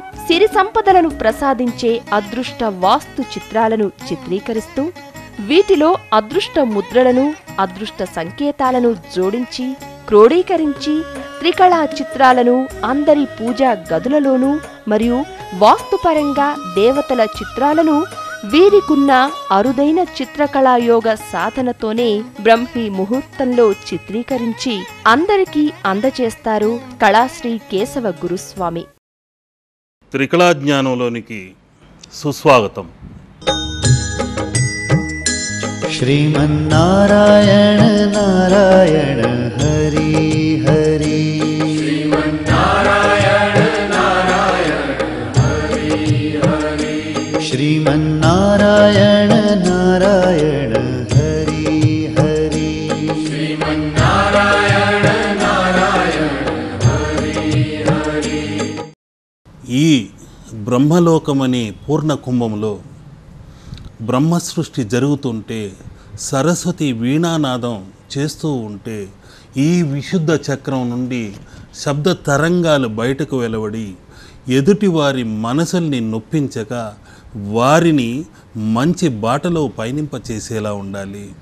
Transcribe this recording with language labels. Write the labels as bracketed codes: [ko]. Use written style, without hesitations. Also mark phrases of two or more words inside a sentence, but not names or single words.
[te] సిరి సంపదలను ప్రసాదించే అదృష్ట వాస్తు చిత్రాలను చిత్రీకరిస్తూ వీటిలో అదృష్ట ముద్రలను, అదృష్ట సంకేతాలను జోడించి క్రోడీకరించి త్రికళా చిత్రాలను అందరి పూజా గదులలోనూ మరియు వాస్తుపరంగా దేవతల చిత్రాలను వీరికున్న అరుదైన చిత్రకళాయోగ సాధనతోనే బ్రహ్మి ముహూర్తంలో చిత్రీకరించి అందరికీ అందజేస్తారు కళాశ్రీ కేశవ గురుస్వామి. త్రికళా జ్ఞానంలోనికి సుస్వాగతం. [sa] श्रीमन्नारायण नारायण हरि हरि श्रीमन्नारायण नारायण हरि हरि श्रीमन्नारायण नारायण हरि हरि श्रीमन्नारायण नारायण हरि हरि। [te] ఈ బ్రహ్మలోకమనే పూర్ణ కుంభంలో బ్రహ్మ సృష్టి జరుగుతుంటే, సరస్వతి వీణానాదం చేస్తూ ఉంటే ఈ విశుద్ధ చక్రం నుండి శబ్ద తరంగాలు బయటకు వెలువడి ఎదుటి వారి మనసుల్ని నొప్పించక వారిని మంచి బాటలో పయనింపచేసేలా ఉండాలి.